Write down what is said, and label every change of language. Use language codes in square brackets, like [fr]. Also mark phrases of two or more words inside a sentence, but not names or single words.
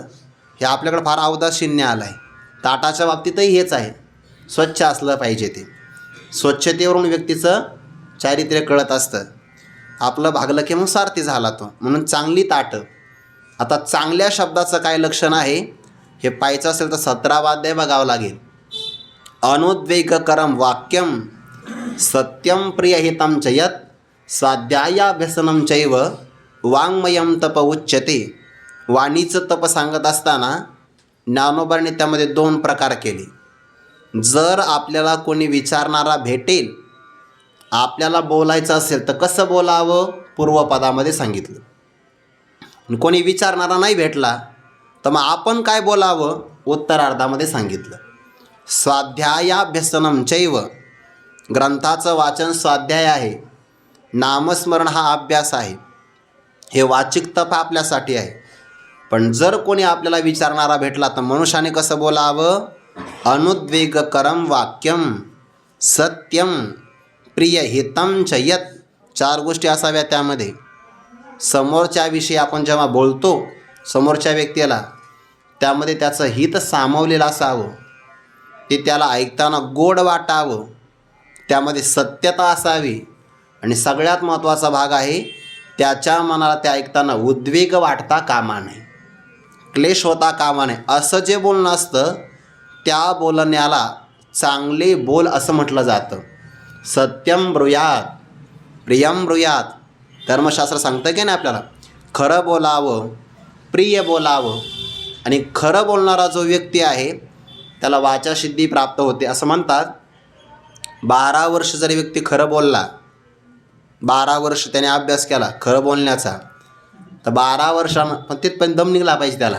[mr] हे आपल्याकडे फार औदासीन्य आलं आहे. ताटाच्या बाबतीतही हेच आहे. स्वच्छ असलं पाहिजे. ते स्वच्छतेवरून व्यक्तीचं चारित्र्य कळत असतं. आपलं भागलं की मग स्वार्थी झाला तो. म्हणून चांगली ताटं. आता चांगल्या शब्दाचं काय लक्षण आहे हे पाहायचं असेल तर 17वा अध्याय बघावं लागेल. [sa] अनुद्वेगकरम वाक्यम सत्यम प्रियहितं च यत् स्वाध्यायाभ्यसनं चैव वाङ्मयं तप उच्यते. [mr] वाणीचं तप सांगत असताना ज्ञानोबांनी त्यामध्ये 2 प्रकार केले. जर आपल्याला कोणी विचारणारा भेटेल, आपल्याला बोलायचं असेल तर कसं बोलावं पूर्वपदामध्ये सांगितलं. कोणी विचारणारा नाही भेटला तर मग आपण काय बोलावं उत्तरार्धामध्ये सांगितलं. [sa] स्वाध्यायाभ्यसनं चैव, [mr] ग्रंथाचं वाचन स्वाध्याय आहे. नामस्मरण हा अभ्यास आहे. हे वाचिक तप आपल्यासाठी आहे. पण जर कोणी आपल्याला विचारणारा भेटला तर मनुष्याने कसं बोलावं? [sa] अनुद्वेगकरम वाक्यम सत्यम प्रियहितं च यत्. [mr] 4 गोष्टी असाव्या त्यामध्ये. समोरच्याविषयी आपण जेव्हा बोलतो समोरच्या व्यक्तीला त्यामध्ये त्याचं हित सामावलेलं असावं. ते त्याला ऐकताना गोड वाटावं. त्यामध्ये सत्यता असावी. आणि सगळ्यात महत्त्वाचा भाग आहे त्याच्या मनाला ते ऐकताना उद्वेग वाटता कामा नये, क्लेश होता कामा नये. असं जे बोलणं असतं त्या बोलण्याला चांगले बोल असं म्हटलं जातं. [sa] सत्यम ब्रूयात प्रियम ब्रूयात. [mr] धर्मशास्त्र सांगतं की नाही आपल्याला खरं बोलावं, प्रिय बोलावं. आणि खरं बोलणारा जो व्यक्ती आहे त्याला वाचासिद्धी प्राप्त होते. असं म्हणतात 12 वर्ष जरी व्यक्ती खरं बोलला, 12 वर्ष त्याने अभ्यास केला खरं बोलण्याचा, तर 12 वर्षानं पण तिथपर्यंत दम निघला पाहिजे त्याला.